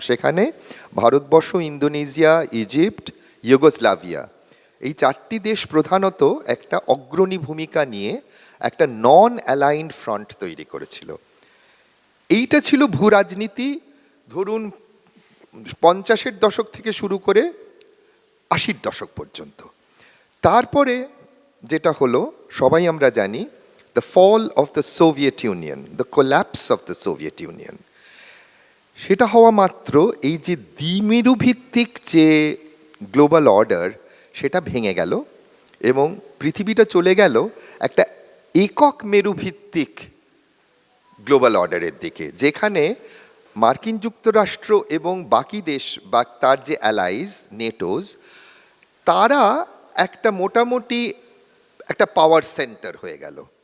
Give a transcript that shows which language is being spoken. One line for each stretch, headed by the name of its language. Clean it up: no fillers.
Bangla: সেখানে Bharatvarsha, Indonesia, Egypt, Yugoslavia, এই 4টি দেশ প্রধানত একটা অগ্রণী ভূমিকা নিয়ে একটা নন অ্যালাইন্ড ফ্রন্ট তৈরি করেছিল। এইটা ছিল ভূ রাজনীতি, ধরুন 50-এর দশক থেকে শুরু করে 80-র দশক পর্যন্ত। তারপরে যেটা হলো সবাই আমরা জানি,
English: the fall of the Soviet Union, the collapse of the Soviet Union।
Bangla: সেটা হওয়া মাত্র এই যে দ্বিমেরুভিত্তিক যে গ্লোবাল অর্ডার সেটা ভেঙে গেল এবং পৃথিবীটা চলে গেল একটা একক মেরুভিত্তিক গ্লোবাল অর্ডারের দিকে, যেখানে মার্কিন যুক্তরাষ্ট্র এবং বাকি দেশ বা তার যে অ্যালাইজ নেটোজ, তারা একটা মোটামুটি একটা পাওয়ার সেন্টার হয়ে গেল।